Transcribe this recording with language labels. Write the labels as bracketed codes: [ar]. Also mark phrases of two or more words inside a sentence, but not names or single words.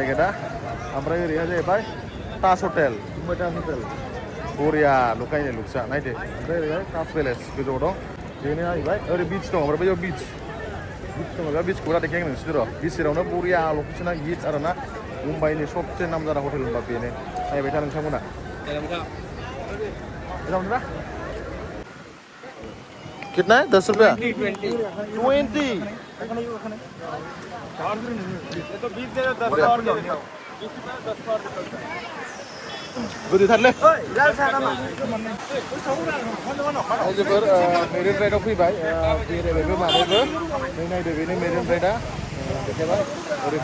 [brx] गेटआ ओमफ्राय ओरैहाय जाहैबाय ताज हटेल मुंबई ताज हटेल बरिया लुकायनाय लुक्सा नायदो ओमफ्राय ओरैहाय ताज पेलेस गोजौआव दं बेनो जाहैबाय ओरै बिच दं ओमफ्राय बैयाव बिच दङ बे बिचखौ दा देखायगोन नोंसोर र' बिच सेरावनो बरिया लकेसना हिट आरोना मुंबाइनि [hi] सबसे नामजादा [brx] हटेल होनबा बेनो नायबाय था नोंथांमोना [hi] कितना है [brx] 10 रुपया 20 गोदैथारलै आइजोफोर मेरिन राइडआव फैबाय बेरायबायबो माबायबो नों नायदो बेनो मेरिन राइडआ देखायबाय ओरै